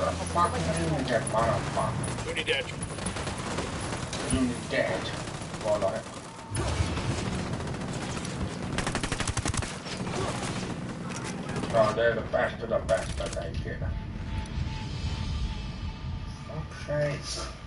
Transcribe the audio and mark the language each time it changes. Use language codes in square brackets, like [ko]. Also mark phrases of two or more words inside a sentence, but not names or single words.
[en] fucking Unidad, motherfucker. Unidad. Unidad. [sv] Var det? Ja, det är det bästa tänker. [en] Fuck's sake.